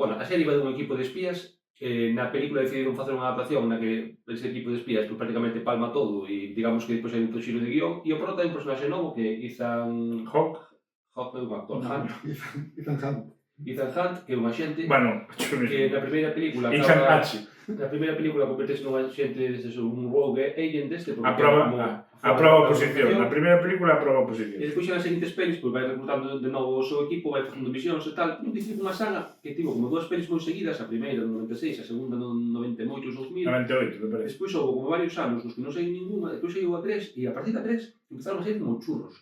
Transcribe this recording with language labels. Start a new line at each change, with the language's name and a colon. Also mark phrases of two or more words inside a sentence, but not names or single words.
Galician: Bueno, a serie iba dun equipo de espías, na película decidiron facer unha adaptación na que ese equipo de espías pues, prácticamente palma todo e digamos que depois hai un xiro de guión e o prota é un personaje novo que Ethan Hawke é un actor, Ethan Hunt. Ethan Hunt, que é un axente Bueno, que na primeira película Ethan Hachi. na primeira película convertese nun axente un
English: rogue agent
Galician: deste A prova oposición. Na primeira película a prova oposición. E despois nas seguintes pelis, pois vai reclutando de novo o seu equipo, vai facendo misións e tal. Non dicir unha saga que tivo como dúas pelis moi seguidas, a primeira no 96, a segunda no 98 2000. 98, me parece. Despois houve como varios anos nos que non saiu ninguna, despois saiu a 3 e a partir da 3 empezaron a sair como churros.